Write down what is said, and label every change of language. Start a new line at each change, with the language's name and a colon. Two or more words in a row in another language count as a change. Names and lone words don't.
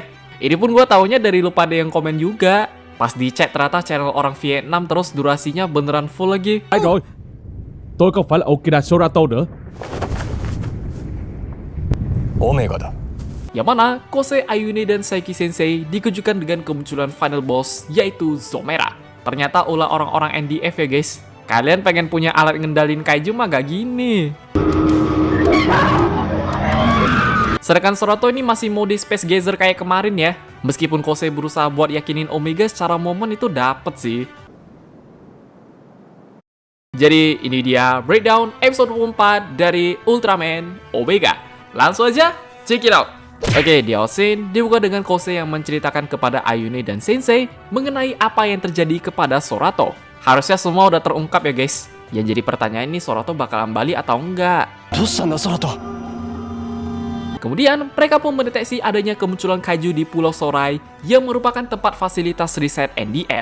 Indonesian: Ini pun gue taunya dari lu pada yang komen juga. Pas dicek ternyata channel orang Vietnam, terus durasinya beneran full lagi.
Vietnamese: Phải rồi, tôi không phải là Okina Sorato nữa.
Japanese: Omega da.
Indonesian: Yang mana Kosei Ayune dan Saiki Sensei dikejutkan dengan kemunculan final boss yaitu Zomera. Ternyata ulah orang-orang NDF ya guys. Kalian pengen punya alat ngendalin kaiju mah gak gini. Sedangkan Sorato ini masih mode Space Gazer kayak kemarin ya. Meskipun Kosei berusaha buat yakinin Omega secara momen itu dapet sih. Jadi ini dia breakdown episode 24 dari Ultraman Omega. Langsung aja
English: check it out.
Indonesian: Oke, di scene dibuka dengan Kosei yang menceritakan kepada Ayune dan Sensei mengenai apa yang terjadi kepada Sorato. Harusnya semua udah terungkap ya guys. Yang jadi pertanyaan ini Sorato bakalan balik atau enggak.
Japanese: Dosanda Sorato.
Indonesian: Kemudian mereka pun mendeteksi adanya kemunculan kaiju di Pulau Sorai yang merupakan tempat fasilitas riset NDF.